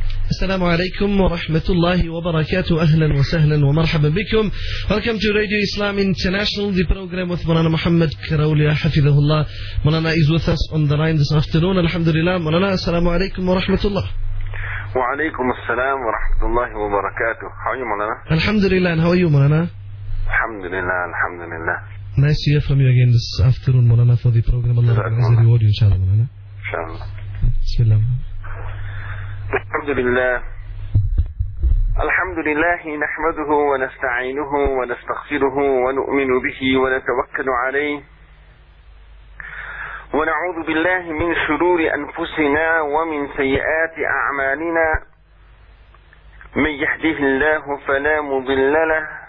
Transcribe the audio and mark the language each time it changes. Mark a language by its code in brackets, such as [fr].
[ar] السلام عليكم ورحمة الله وبركاته. أهلا وسهلا ومرحبا بكم. [en] Welcome to Radio Islam International, the program with Mulana Muhammad Karawli, [ar] حفظه الله. [en] Mulana is with us on the line this afternoon. [ar] Alhamdulillah. Mulana, السلام عليكم ورحمة الله. وعليكم السلام ورحمة الله وبركاته. [en] How are you, Mulana? Alhamdulillah. And how are you, Mulana? [ar] Alhamdulillah. Alhamdulillah. [en] Nice to hear from you again this afternoon, Mulana, for the program. Allah is the reward, inshallah, Mulana. [ar] Inshallah. الحمد لله الحمد لله نحمده ونستعينه ونستغفره ونؤمن به ونتوكل عليه ونعوذ بالله من شرور أنفسنا ومن سيئات أعمالنا من يهده الله فلا مضل له